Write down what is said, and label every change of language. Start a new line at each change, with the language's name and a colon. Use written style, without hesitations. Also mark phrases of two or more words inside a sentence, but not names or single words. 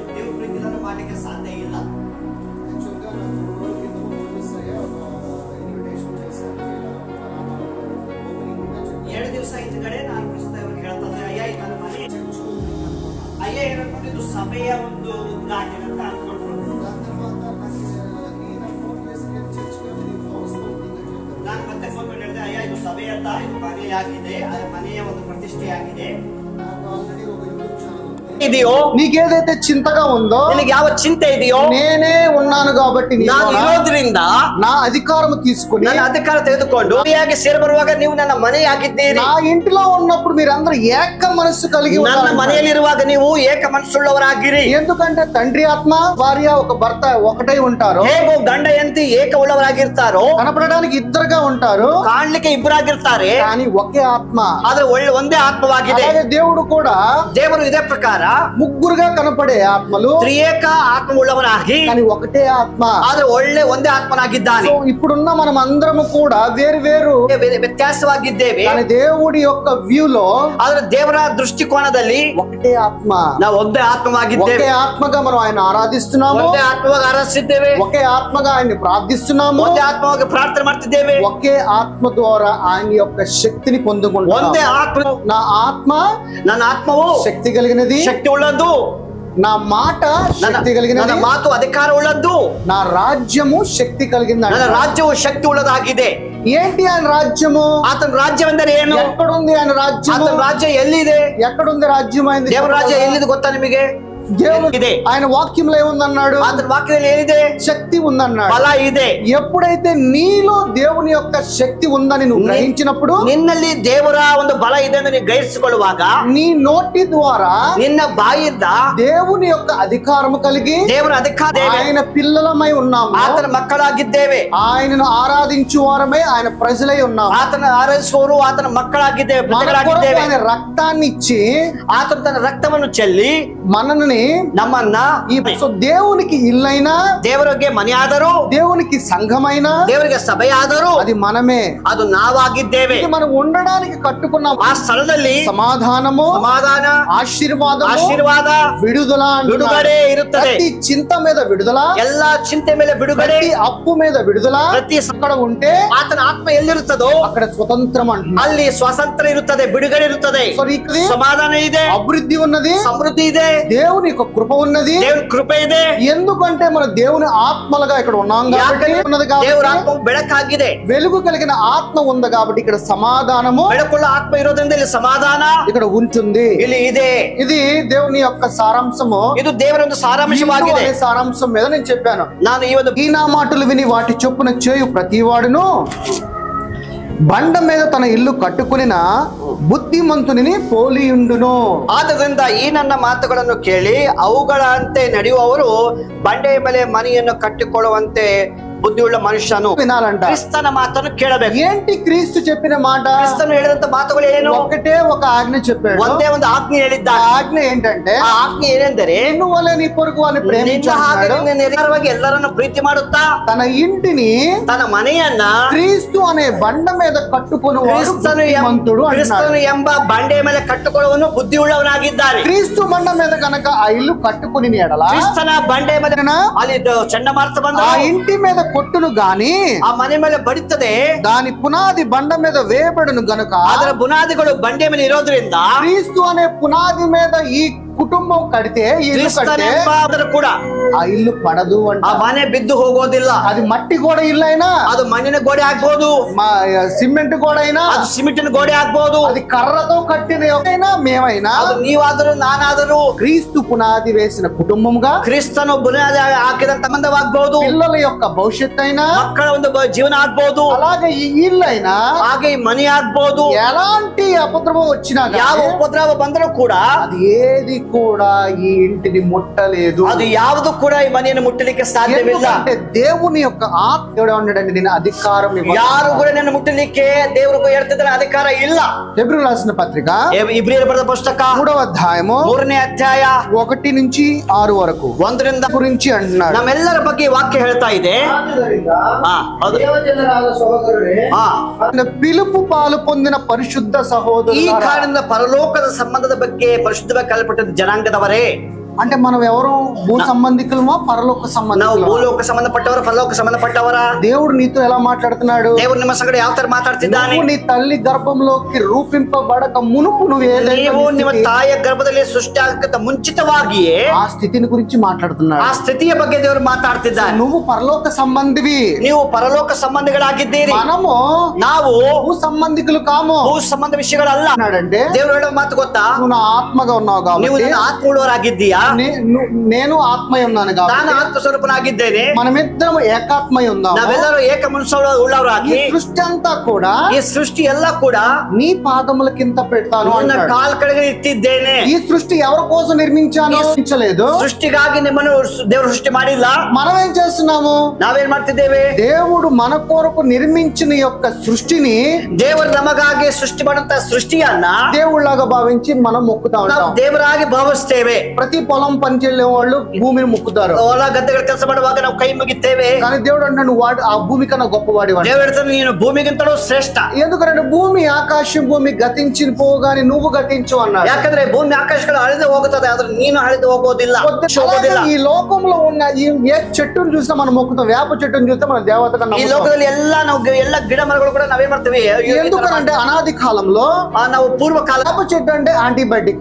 Kannada: ದೇವ್ರ ಪ್ರೀತಿ ಇದನ್ನು ಮಾಡಲಿಕ್ಕೆ ಸಾಧ್ಯ ಇಲ್ಲ. ಎರಡು ದಿವಸ ಹಿಂದ್ಗಡೆ ನಾನು ಪ್ರಸ್ತುತವಾಗಿ ಹೇಳ್ತಂದ್ರೆ ಅಯ್ಯ ಹೇಳ್ಕೊಂಡಿದ್ದು ಸಭೆಯ ಒಂದು ಉದ್ಘಾಟನೆ ಅಂತ ಅನ್ಕೊಂಡ್ರು. ನಾನು ಮತ್ತೆ ಫೋನ್ ಮಾಡಿ ಹೇಳಿದೆ, ಅಯ್ಯ ಇದು ಸಭೆ ಅಂತ, ಇದು ಮನೆಯಾಗಿದೆ, ಮನೆಯ ಒಂದು ప్రతిష్టೆಯಾಗಿದೆ. ಇದೆಯೋ
Telugu: నీకేదైతే చింతగా ఉందో,
Kannada: ನಿನಗೆ ಯಾವ ಚಿಂತೆ ಇದೆಯೋ,
Telugu: నేనే ఉన్నాను కాబట్టి
Kannada: ನಾನು ಇರೋದ್ರಿಂದ
Telugu: నా అధికారం తీసుకుని,
Kannada: ನನ್ನ ಅಧಿಕಾರ ತೆಗೆದುಕೊಂಡು ಮನೆಯಾಗಿ ಸೇರಿಬರುವಾಗ ನೀವು ನನ್ನ ಮನೆಯಾಗಿದ್ದೀರಿ.
Telugu: నా ఇంటిలో ఉన్నప్పుడు మీరందరూ ఏక మనస్సు కలిగి
Kannada: ನನ್ನ
Telugu: ఉండాలి.
Kannada: ಮನೆಯಲ್ಲಿರುವಾಗ ನೀವು ಏಕ ಮನಸ್ಸುಳ್ಳವರಾಗಿರಿ.
Telugu: ఎందుకంటే తండ్రి ఆత్మ భార్య ఒక భర్త ఒకటై ఉంటారు.
Kannada: ಹೇಗೋ ಗಂಡ ಹೆಂಡತಿ ಏಕ ಉಳ್ಳವರಾಗಿರ್ತಾರೋ,
Telugu: కనపడడానికి ఇద్దరుగా ఉంటారు,
Kannada: ಕಾಣ್ಲಿಕ್ಕೆ ಇಬ್ಬರಾಗಿರ್ತಾರೆ,
Telugu: కానీ ఒకే ఆత్మ.
Kannada: ಆದ್ರೆ ಒಂದೇ ಆತ್ಮವಾಗಿದೆ.
Telugu: అలాగే దేవుడు కూడా
Kannada: ದೇವರು ಇದೇ ಪ್ರಕಾರ
Telugu: ముగ్గురుగా కనపడే ఆత్మలు,
Kannada: ತ್ರಿಯೇಕ ಆತ್ಮ ಉಳ್ಳವರಾಗಿ,
Telugu: కానీ ఒకటే ఆత్మ.
Kannada: ಆದ್ರೆ ಒಂದೇ ಆತ್ಮನಾಗಿದ್ದಾನೆ.
Telugu: సో ఇప్పుడున్న మనం అందరము కూడా వేరు వేరు
Kannada: ವ್ಯತ್ಯಾಸವಾಗಿದ್ದೇವೆ.
Telugu: కానీ దేవుడి యొక్క వ్యూ లో,
Kannada: ಆದ್ರೆ ದೇವರ ದೃಷ್ಟಿಕೋನದಲ್ಲಿ
Telugu: ఒకటే ఆత్మ,
Kannada: ನಾವು ಒಂದೇ ಆತ್ಮವಾಗಿದ್ದೇವೆ.
Telugu: ఒకే ఆత్మగా మనం ఆయన ఆరాధిస్తున్నాము,
Kannada: ಒಂದೇ ಆತ್ಮವಾಗಿ ಆರಾಧಿಸಿದ್ದೇವೆ,
Telugu: ఒకే ఆత్మగా ఆయన్ని ప్రార్థిస్తున్నాము,
Kannada: ಒಂದೇ ಆತ್ಮವಾಗಿ ಪ್ರಾರ್ಥನೆ ಮಾಡ್ತಿದ್ದೇವೆ,
Telugu: ఒకే ఆత్మ ద్వారా ఆయన యొక్క శక్తిని పొందుకుంటున్నాము.
Kannada: ಒಂದೇ ಆತ್ಮ.
Telugu: నా ఆత్మ
Kannada: ನನ್ನ ಆತ್ಮವು
Telugu: శక్తి కలిగినది,
Kannada: ಶಕ್ತಿ ಉಳ್ಳದ್ದು,
Telugu: నా మాట శక్తి
Kannada: ನನ್ನ
Telugu: కలిగినది,
Kannada: ಮಾತು ಅಧಿಕಾರ ಉಳ್ಳದ್ದು,
Telugu: నా రాజ్యము శక్తి కలిగింది.
Kannada: ನನ್ನ ರಾಜ್ಯವು ಶಕ್ತಿ ಉಳ್ಳದಾಗಿದೆ.
Telugu: ఏంటి ఆయన రాజ్యము?
Kannada: ಆತನ ರಾಜ್ಯವೆಂದರೆ ಏನು?
Telugu: ఎక్కడుంది ఆయన రాజ్యము?
Kannada: ಆತನ ರಾಜ್ಯ ಎಲ್ಲಿದೆ?
Telugu: ఎక్కడుంది రాజ్యం అయింది?
Kannada: ದೇವರ ರಾಜ್ಯ ಎಲ್ಲಿದೆ ಗೊತ್ತಾ ನಿಮಗೆ?
Telugu: దేవుడు
Kannada: ಇದೆ.
Telugu: ఆయన వాక్యంలో ఏముందన్నాడు?
Kannada: ಆತನ ವಾಕ್ಯದಲ್ಲಿ ಏನಿದೆ?
Telugu: శక్తి ఉందన్నాడు.
Kannada: ಬಲ ಇದೆ.
Telugu: ఎప్పుడైతే నీలో దేవుని యొక్క శక్తి ఉందని నువ్వు గ్రహించినప్పుడు,
Kannada: ನಿನ್ನಲ್ಲಿ ದೇವರ ಒಂದು ಬಲ ಇದೆ ಎಂದು ನೀವು ಗ್ರಹಿಸಿಕೊಳ್ಳುವಾಗ,
Telugu: నీ నోటి ద్వారా
Kannada: ನಿನ್ನ ಬಾಯಿಂದ
Telugu: దేవుని యొక్క అధికారము కలిగి
Kannada: ದೇವರ ಅಧಿಕಾರ,
Telugu: ఆయన పిల్లలమై ఉన్నాము,
Kannada: ಆತನ ಮಕ್ಕಳಾಗಿದ್ದೇವೆ,
Telugu: ఆయనను ఆరాధించు వారమై ఆయన ప్రజలై ఉన్నాము,
Kannada: ಆತನ ಆರಾಧಿಸುವವರು ಆತನ ಮಕ್ಕಳಾಗಿದ್ದೇವೆ,
Telugu: మన కొరకు
Kannada: ಪ್ರಜೆಗಳಾಗಿದ್ದೇವೆ.
Telugu: ఆయన రక్తాన్ని ఇచ్చి
Kannada: ಆತನು ತನ್ನ ರಕ್ತವನ್ನು ಚೆಲ್ಲಿ
Telugu: మనల్ని
Kannada: ನಮ್ಮನ್ನ
Telugu: సో దేవునికి ఇల్లైనా,
Kannada: ದೇವರಿಗೆ ಮನೆಯಾದರೂ,
Telugu: దేవునికి సంఘమైనా,
Kannada: ದೇವರಿಗೆ ಸಭೆಯಾದರೂ
Telugu: అది మనమే.
Kannada: ಅದು ನಾವಾಗಿದ್ದೇವೆ.
Telugu: ఇది మనం ఉండడానికి కట్టుకున్న
Kannada: ಆ ಸ್ಥಳದಲ್ಲಿ
Telugu: సమాధానము,
Kannada: ಸಮಾಧಾನ,
Telugu: ఆశీర్వాదము,
Kannada: ಆಶೀರ್ವಾದ,
Telugu: విడుదల అంటున్నాడు.
Kannada: ಬಿಡುಗಡೆ ಇರುತ್ತದೆ.
Telugu: ప్రతి చింత మీద విడుదల,
Kannada: ಎಲ್ಲಾ ಚಿಂತೆ ಮೇಲೆ ಬಿಡುಗಡೆ,
Telugu: ప్రతి అప్పు మీద విడుదల.
Kannada: ಪ್ರತಿ
Telugu: అక్కడ ఉంటే
Kannada: ಆತನ ಆತ್ಮ ಎಲ್ಲಿರುತ್ತದೋ
Telugu: అక్కడ స్వతంత్రం అంటున్నాడు.
Kannada: ಅಲ್ಲಿ ಸ್ವಾತಂತ್ರ್ಯ ಇರುತ್ತದೆ, ಬಿಡುಗಡೆ ಇರುತ್ತದೆ,
Telugu: సో ఇక్కడ
Kannada: ಸಮಾಧಾನ ಇದೆ,
Telugu: అభివృద్ధి ఉన్నది,
Kannada: ಸಮೃದ್ಧಿ ಇದೆ,
Telugu: దేవుని దేవుని యొక్క కృప ఉన్నది,
Kannada: దేవుని కೃಪೆ ಇದೆ.
Telugu: ఎందుకంటే మన దేవుని ఆత్మలుగా ఇక్కడ ఉన్నాం కాబట్టి ఉన్నది
Kannada: ದೇವರ
Telugu: కాబట్టి,
Kannada: ಆತ್ಮ ಬೆಳಕಾಗಿದೆ,
Telugu: వెలుగు కలిగిన ఆత్మ ఉంది కాబట్టి ఇక్కడ సమాధానము,
Kannada: ಬೆಳಕುಳ್ಳ ಆತ್ಮ ಇರೋದ್ರಿಂದ ಇಲ್ಲಿ ಸಮಾಧಾನ
Telugu: ఇక్కడ ఉంటుంది.
Kannada: ಇಲ್ಲಿ ಇದೆ.
Telugu: ఇది దేవుని యొక్క సారాంశము.
Kannada: ಇದು ದೇವರ ಒಂದು ಸಾರಾಂಶವಾಗಿದೆ.
Telugu: అనే సారాంశం మీద నేను చెప్పాను.
Kannada: ನಾನು ಈ ಒಂದು
Telugu: ఈ నా మాటలు విని వాటి చొప్పున చేయు ప్రతివాడును బండ మీద తన ఇల్లు కట్టుకునిన బుద్ధిమంతుని పోలియుండును.
Kannada: ಆದ್ದರಿಂದ ಈ ನನ್ನ ಮಾತುಗಳನ್ನು ಕೇಳಿ ಅವುಗಳಂತೆ ನಡೆಯುವವರು ಬಂಡೆಯ ಮೇಲೆ ಮನೆಯನ್ನು ಕಟ್ಟಿಕೊಳ್ಳುವಂತೆ ಬುದ್ಧಿಯುಳ್ಳ ಮನುಷ್ಯನು
Telugu: వినాలంట.
Kannada: ಕ್ರಿಸ್ತನ ಮಾತನ್ನು ಕೇಳಬೇಕು.
Telugu: ఏంటి క్రీస్తు చెప్పిన మాట?
Kannada: ಕ್ರಿಸ್ತನು ಹೇಳಿದಂತ ಮಾತುಗಳು ಏನು?
Telugu: ఒకటే ఒక ఆజ్ఞ చెప్పాడు.
Kannada: ಒಂದೇ ಒಂದು ಆಜ್ಞೆ
Telugu: ఆ
Kannada: ಹೇಳಿದ್ದಾನೆ.
Telugu: ఆజ్ఞ ఏంటంటే,
Kannada: ಆ ಆಜ್ಞೆ ಏನೆಂದರೆ,
Telugu: నిన్ను వలె నీ పొరుగు వారిని
Kannada: ನಿನ್ನ ಹಾಗೆ
Telugu: ప్రేమించాడు.
Kannada: ನಿನ್ನ ನಿರಂತರವಾಗಿ ಎಲ್ಲರನ್ನು ಪ್ರೀತಿ ಮಾಡುತ್ತಾ
Telugu: తన ఇంటిని
Kannada: ತನ್ನ ಮನೆಯನ್ನ
Telugu: క్రీస్తు అనే బండ మీద కట్టుకుని బుద్ధిమంతుడు అంటున్నాడు.
Kannada: ಕ್ರಿಸ್ತನು ಎಂಬ ಬಂಡೆಯ ಮೇಲೆ ಕಟ್ಟುಕೊಳ್ಳುವನು ಬುದ್ಧಿಯುಳ್ಳವನಾಗಿದ್ದಾನೆ.
Telugu: క్రీస్తు బండ మీద కనుక ఆ ఇల్లు కట్టుకుని ఎడల
Kannada: ಕ್ರಿಸ್ತನ ಬಂಡೆಯ ಮೇಲೆ ಅಲ್ಲಿ ಚಂಡಮಾರುತ ಬಂದ
Telugu: ఆ ఇంటి మీద కొట్టును గాని
Kannada: ಆ ಮನೆ ಮೇಲೆ ಬಡಿತದೆ,
Telugu: దాని పునాది బండ మీద వేయబడును గనుక
Kannada: ಅದರ ಬುನಾದಿಗಳು ಬಂಡೆ ಮೇಲೆ ಇರೋದ್ರಿಂದ
Telugu: క్రీస్తు అనే పునాది మీద ఈ కుటుంబం కడితే, ఈ ఇల్లు కడితే
Kannada: ಕೂಡ
Telugu: ఆ ఇల్లు పడదు
Kannada: ಆ
Telugu: అంట.
Kannada: ಮನೆ బిದ್ದು ಹೋಗೋದಿಲ್ಲ.
Telugu: అది మట్టి గోడ ఇల్లు అయినా,
Kannada: ಅದು ಮಣ್ಣಿನ ಗೋಡೆ ಆಗ್ಬೋದು,
Telugu: సిమెంట్ గోడ అయినా,
Kannada: ಅದು ಸಿಮೆಂಟಿನ ಗೋಡೆ ಆಗ್ಬೋದು,
Telugu: అది కర్రతో కట్టిన అయినా, మేమైనా
Kannada: ಅದು ನೀವಾದರೂ ನಾನಾದರೂ
Telugu: క్రీస్తు పునాది వేసిన కుటుంబంగా,
Kannada: ಕ್ರಿಸ್ತನು ಬುನಾದಿ ಹಾಕಿದಂತ ಸಂಬಂಧವಾಗಬಹುದು,
Telugu: పిల్లల యొక్క భవిష్యత్తు అయినా,
Kannada: ಮಕ್ಕಳ ಒಂದು ಜೀವನ ಆಗ್ಬಹುದು,
Telugu: అలాగే ఈ ఇల్లు అయినా
Kannada: ಹಾಗೆ ಈ ಮನೆ ಆಗ್ಬಹುದು.
Telugu: ఎలాంటి అపద్రవం వచ్చినా
Kannada: ಯಾವ
Telugu: కానీ
Kannada: ಉಪದ್ರವ ಬಂದರೂ ಕೂಡ
Telugu: అది ఏది కూడా ఈ ఇంటిని ముట్టలేదు.
Kannada: ಅದು ಯಾವುದು ಕೂಡ ಈ ಮನೆಯನ್ನು ಮುಟ್ಟಲಿಕ್ಕೆ ಸಾಧ್ಯವಿಲ್ಲ.
Telugu: ఎందుకంటే దేవుని యొక్క ఆత్మ దేవుడు ఉన్నాడండి, నేను అధికారం
Kannada: ಯಾರು ಕೂಡ ನನ್ನ ಮುಟ್ಟಲಿಕ್ಕೆ ದೇವರಿಗೂ ಹೇಳ್ತಿದ್ರೆ ಅಧಿಕಾರ ಇಲ್ಲ.
Telugu: హెబ్రీయులకు రాసిన పత్రిక
Kannada: ಇಬ್ರಿಯರ ಬರೆದ ಪುಸ್ತಕ
Telugu: 3వ అధ్యాయము
Kannada: 3ನೇ ಅಧ್ಯಾಯ
Telugu: 1 నుంచి 6 వరకు
Kannada: 1ರಿಂದ
Telugu: గురించి అంటున్నాడు.
Kannada: ನಮ್ಮೆಲ್ಲರ ಬಗ್ಗೆ ಈ ವಾಕ್ಯ ಹೇಳ್ತಾ ಇದೆ. ಹೌದು.
Telugu: పిలుపు పాలు పొందిన పరిశుద్ధ
Kannada: ಈ
Telugu: సహోదరులారా,
Kannada: ಕಾರಣದಿಂದ ಪರಲೋಕದ ಸಂಬಂಧದ ಬಗ್ಗೆ ಪರಿಶುದ್ಧವಾಗಿ ಕಲ್ಪಟ್ಟದ ಜನಾಂಗದವರೇ,
Telugu: అంటే మనం ఎవరు భూ సంబంధికులమా పరలోక
Kannada: ನಾವು
Telugu: సంబంధికులమా?
Kannada: ಭೂಲೋಕ ಸಂಬಂಧಪಟ್ಟವರ ಪರಲೋಕ ಸಂಬಂಧಪಟ್ಟವರ.
Telugu: దేవుడు నీతో ఎలా మాట్లాడుతున్నాడు?
Kannada: ದೇವರು ನಿಮ್ಮ ಸಂಗಡ ಯಾವ ತರ ಮಾತಾಡ್ತಿದ್ದಾನೆ?
Telugu: నువ్వు నీ తల్లి గర్భంలోకి రూపింపబడక మునుపు నువ్వు ఏదైతే
Kannada: ನೀವು ನಿಮ್ಮ ತಾಯಿಯ ಗರ್ಭದಲ್ಲಿ ಸೃಷ್ಟಿ ಆಗಕ್ಕಿಂತ ಮುಂಚಿತವಾಗಿಯೇ
Telugu: ఆ స్థితిని గురించి మాట్లాడుతున్నాడు.
Kannada: ಆ ಸ್ಥಿತಿಯ ಬಗ್ಗೆ ದೇವರು ಮಾತಾಡ್ತಿದ್ದಾನೆ.
Telugu: నువ్వు పరలోక సంబంధివి,
Kannada: ನೀವು ಪರಲೋಕ ಸಂಬಂಧಿಗಳಾಗಿದ್ದೀರಿ,
Telugu: మనము
Kannada: ನಾವು
Telugu: భూ సంబంధికులు కాము
Kannada: ಭೂ ಸಂಬಂಧ ವಿಷಯಗಳಲ್ಲ.
Telugu: అన్నాడంటే,
Kannada: ದೇವರು ಹೇಳೋ ಮಾತು ಗೊತ್ತಾ?
Telugu: నువ్వు నా ఆత్మగా ఉన్నావు
Kannada: ನೀವು
Telugu: కాబట్టి,
Kannada: ನನ್ನ ಆತ್ಮ ಉಳ್ಳವರಾಗಿದ್ದೀಯಾ,
Telugu: నేను ఆత్మయ ఉన్నాను
Kannada: ನಾನು
Telugu: కాబట్టి,
Kannada: ಆತ್ಮ ಸ್ವರೂಪನಾಗಿದ್ದೇನೆ,
Telugu: మనమిద్దరం ఏకాత్మయ ఉందాము.
Kannada: ನಾವೆಲ್ಲರೂ ಏಕ ಮನುಷ್ಯ
Telugu: ఈ
Kannada: ಉಳ್ಳವರಾಗಿ
Telugu: సృష్టి అంతా కూడా
Kannada: ಈ ಸೃಷ್ಟಿ ಎಲ್ಲ ಕೂಡ
Telugu: నీ పాదముల కింద పెడతాను
Kannada: ನನ್ನ
Telugu: అన్నాడు.
Kannada: ಕಾಲ್ ಕೆಳಗೆ ಇಟ್ಟಿದ್ದೇನೆ.
Telugu: ఈ సృష్టి ఎవరి కోసం నిర్మించాను? నిర్మించలేదు.
Kannada: ಸೃಷ್ಟಿಗಾಗಿ ನಿಮ್ಮನ್ನು ದೇವರು ಸೃಷ್ಟಿ ಮಾಡಿಲ್ಲ.
Telugu: మనం ఏం చేస్తున్నాము?
Kannada: ನಾವೇನ್ ಮಾಡ್ತಿದ್ದೇವೆ?
Telugu: దేవుడు మన కొరకు నిర్మించిన యొక్క సృష్టిని
Kannada: ದೇವರು ನಮಗಾಗಿ ಸೃಷ್ಟಿ ಮಾಡುವಂತ ಸೃಷ್ಟಿಯನ್ನ
Telugu: దేవుళ్ళగా భావించి మనం మొక్కుతా
Kannada: ನಾವು
Telugu: ఉంటాం.
Kannada: ದೇವರಾಗಿ ಭಾವಿಸ್ತೇವೆ.
Telugu: ప్రతి పొలం పని చేసే వాళ్ళు భూమిని మొక్కుతారు.
Kannada: ಹೊಲ ಗದ್ದೆಗಳ ಕೆಲಸ ಮಾಡುವಾಗ ನಾವು ಕೈ ಮುಗಿತೇವೆ.
Telugu: కానీ దేవుడు అంటే నువ్వు ఆ భూమి కన్నా గొప్పవాడి.
Kannada: ದೇವರು ಹೇಳ್ತಾನೆ ನೀನು ಭೂಮಿಗಿಂತಲೂ ಶ್ರೇಷ್ಠ.
Telugu: ఎందుకంటే భూమి ఆకాశం భూమి గతించి పోగాని నువ్వు గతించు అన్నాడు.
Kannada: ಯಾಕಂದ್ರೆ ಭೂಮಿ ಆಕಾಶಗಳು ಅಳಿದು ಹೋಗುತ್ತದೆ, ಆದ್ರೆ ನೀನು ಅಳಿದು ಹೋಗೋದಿಲ್ಲ.
Telugu: ఈ లోకంలో ఉన్న ఏ చెట్టును చూసినా మనం మొక్కుతాం. వేప చెట్టును చూస్తే మన దేవత కన్నా
Kannada: ಈ ಲೋಕದಲ್ಲಿ ಎಲ್ಲ ಗಿಡ ಮರಗಳು ಕೂಡ ನಾವೇನ್ ಮಾಡ್ತೀವಿ?
Telugu: ఎందుకంటే అనాది కాలంలో
Kannada: ನಾವು ಪೂರ್ವ ಕಾಲ
Telugu: వేప చెట్టు అంటే యాంటీబయాటిక్.